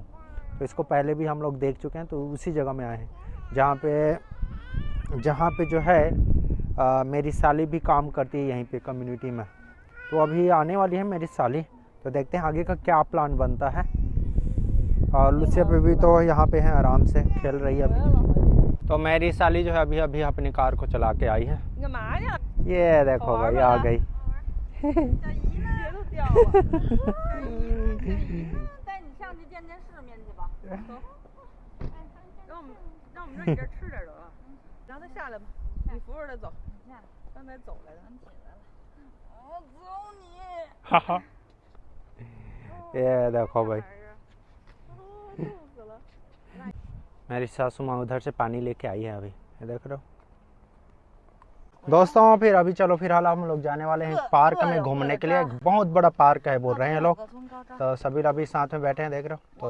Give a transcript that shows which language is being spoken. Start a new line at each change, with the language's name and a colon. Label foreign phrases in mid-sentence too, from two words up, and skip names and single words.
Hindi: तो इसको पहले भी हम लोग देख चुके हैं, तो उसी जगह में आए हैं जहाँ पे जो है मेरी साली भी काम करती है यहीं पे कम्युनिटी में। तो अभी आने वाली है मेरी साली, तो देखते हैं आगे का क्या प्लान बनता है। और लुसिया पे भी तो यहाँ पे है, आराम से खेल रही है अभी। तो मेरी साली जो है अभी अपनी कार को चला के आई है। ये देखो भाई आ गई।
Chinese: 带你上去见见世面去吧。走，让我们让你这吃点得了。让他下来吧，你扶着他走，刚才走来的。我走你。
Hindi: 哈哈，ये देखो भाई, मेरी सासू माँ उधर से पानी लेके आई है अभी, ये देख रहे हो दोस्तों। फिर अभी चलो फिलहाल हम लोग जाने वाले हैं पार्क में घूमने के लिए। बहुत बड़ा पार्क है बोल रहे हैं लोग, तो सभी अभी साथ में बैठे हैं, देख रहे हो।